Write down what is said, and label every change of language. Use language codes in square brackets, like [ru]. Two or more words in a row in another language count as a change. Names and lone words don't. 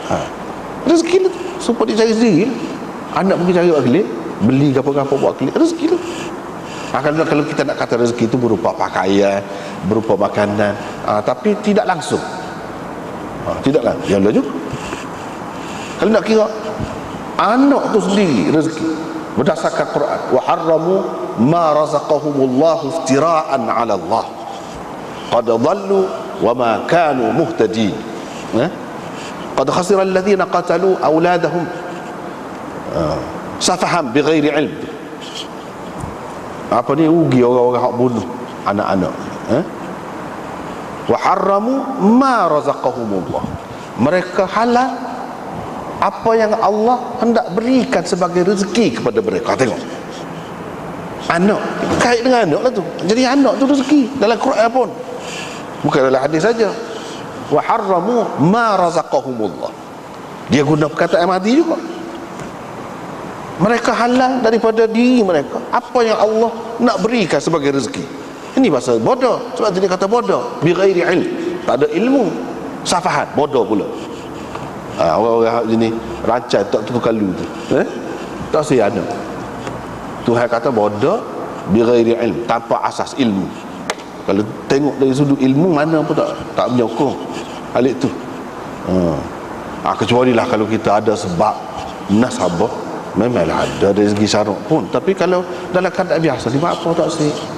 [ms] Rezeki tu supaya dia cari sendiri. Anak pergi cari buat kelik, beli apa-apa buat kelik, rezeki tu. Kalau kita nak kata rezeki itu berupa pakaian, berupa makanan, tapi tidak langsung. Tidak langsung. Yang lain juga. Kalau nak kira, anak tu sendiri rezeki berdasarkan Quran. [ar] وحرموا ما رزقهم الله افتراء على الله. قد ضلوا وما كانوا مهتدين. قد خسر الذين قتلوا أولادهم سفها بغير علم. [ms] Apa ni, rugi orang-orang hak bunuh anak-anak. [ar] وحرموا ما رزقهم الله. [ms] Mereka halal apa yang Allah hendak berikan sebagai rezeki kepada mereka. Tengok, anak kait dengan anak lah tu. Jadi anak tu rezeki dalam Quran pun, bukan dalam hadis saja. [ar] وحرموا ما رزقهم الله. [ms] Dia guna perkataan mati juga. Mereka halang daripada diri mereka apa yang Allah nak berikan sebagai rezeki. Ini bahasa bodoh. Sebab tu dia kata bodoh [ar] بغير علم, [ms] tak ada ilmu. Safahat, bodoh pula. Orang-orang jenis rancai tak terkalu tu, tak saya ada. Tuhan kata bodoh [ar] بغير علم, [ms] tanpa asas ilmu. Kalau tengok dari sudut ilmu, mana pun tak menyokong hal itu. Kecuali lah kalau kita ada sebab nasabah, memanglah ada dari segi syarak pun. Tapi kalau dalam keadaan biasa ni, apa tak sih?